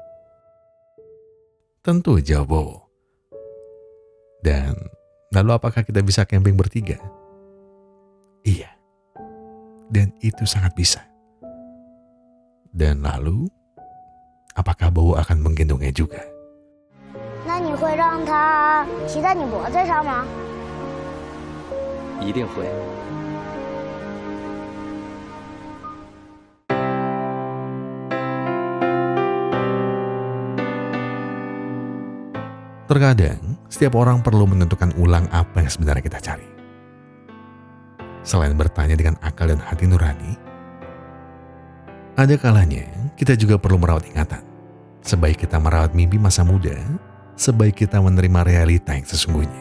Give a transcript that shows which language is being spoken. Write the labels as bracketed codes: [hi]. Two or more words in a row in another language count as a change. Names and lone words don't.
[id] Tentu, jawab Bowo. Dan lalu apakah kita bisa camping bertiga? Iya. Dan itu sangat bisa. Dan lalu, apakah Bowo akan menggendongnya juga? [zh] 那你会让他骑在你脖子上吗？一定会。 [id] Terkadang, setiap orang perlu menentukan ulang apa yang sebenarnya kita cari. Selain bertanya dengan akal dan hati nurani, ada kalanya kita juga perlu merawat ingatan Sebaik kita merawat mimpi masa muda, sebaik kita menerima realita yang sesungguhnya.